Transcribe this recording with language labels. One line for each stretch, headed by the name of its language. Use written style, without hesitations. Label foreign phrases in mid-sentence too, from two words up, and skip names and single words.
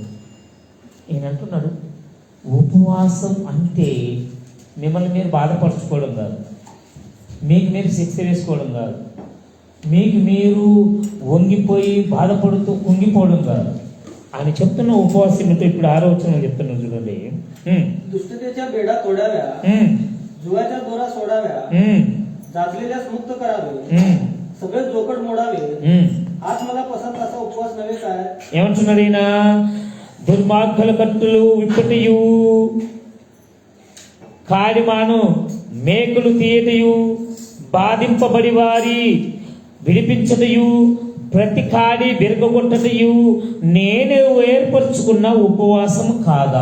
Telugu: ఈయన అంటున్నాడు, ఉపవాసం అంటే మిమ్మల్ని మీరు బాధపరచుకోవడం కాదు, మీకు మీరు శిక్ష వేసుకోవడం కాదు, మీకు మీరు వంగిపోయి బాధపడుతూ కుంగిపోవడం కాదు. ఆయన చెప్తున్న ఉపవాసం ఏంటో ఇప్పుడు 6వ వచనం చెప్తున్నాడు చూడండి.
Marathi: दुष्टतेच्या बेडा तोडाव्या, जुवाच्या दोरा सोडाव्या, जाचलेल्यास मुक्त करावे, सगळे जोकड मोडावे, आज मला पसंत असा उपवास नव्हे काय?
Telugu: ఏమంటున్నాడు ఈయన? దుర్మార్గుల కట్టులు విప్పటియు, కాడిమాను మేకులు తీయటయు, బాధింపబడి వారి విడిపించటయు, ప్రతి కాడి బెరగొట్టటయు నేను ఏర్పరచుకున్న ఉపవాసం కాదా?